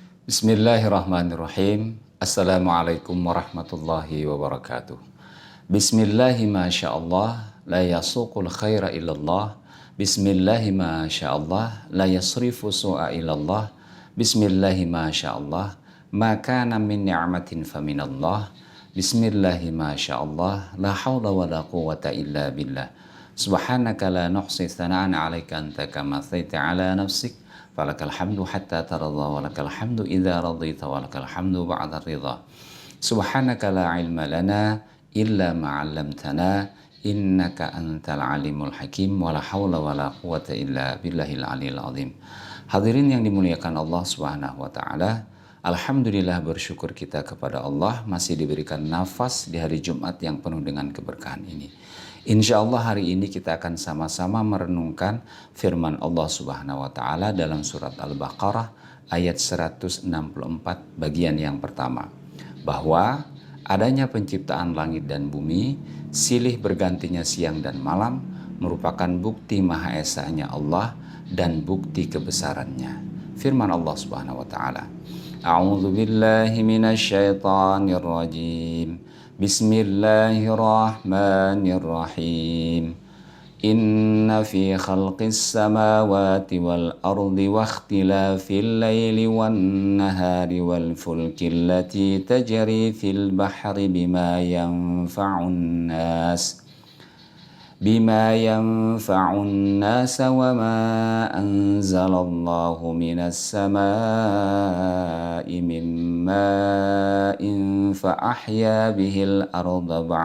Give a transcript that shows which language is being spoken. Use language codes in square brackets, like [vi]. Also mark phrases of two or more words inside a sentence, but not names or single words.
[ar] بسم الله الرحمن الرحيم. السلام عليكم ورحمة الله وبركاته. بسم الله ما شاء الله، لا يسوق الخير إلا الله. بسم الله ما شاء الله، لا يصرف السوء إلا الله. بسم الله ما شاء الله، ما كان من نعمة فمن الله. بسم الله ما شاء الله، لا حول ولا قوة إلا بالله. سبحانك لا نحصي ثناء عليك أنت كما أثنيت على نفسك. فلك الحمد حتى ترضى ولك الحمد إذا رضيت ولك الحمد بعد الرضا. سبحانك لا علم لنا إلا ما علمتنا إنك أنت العليم الحكيم ولا حول ولا قوة إلا بالله العلي العظيم. [id] Hadirin yang dimuliakan Allah [ar] سبحانه وتعالى, [id] alhamdulillah bersyukur kita kepada Allah masih diberikan nafas di hari Jumat yang penuh dengan keberkahan ini. [ar] إن شاء الله [id] hari ini kita akan sama-sama merenungkan firman Allah [ar] سبحانه وتعالى [id] dalam surat Al-Baqarah ayat 164 bagian yang pertama, bahwa adanya penciptaan langit dan bumi, silih bergantinya siang dan malam merupakan bukti Maha Esanya Allah dan bukti kebesarannya. Firman Allah [ar] سبحانه وتعالى, أعوذ بالله من الشيطان الرجيم. Bismillahirrahmanirrahim. إن في خلق السماوات والأرض واختلاف الليل والنهار والفلك التي تجري في البحر بما ينفعون الناس وما أنزل الله من السماء من ماء فأحيا به الأرض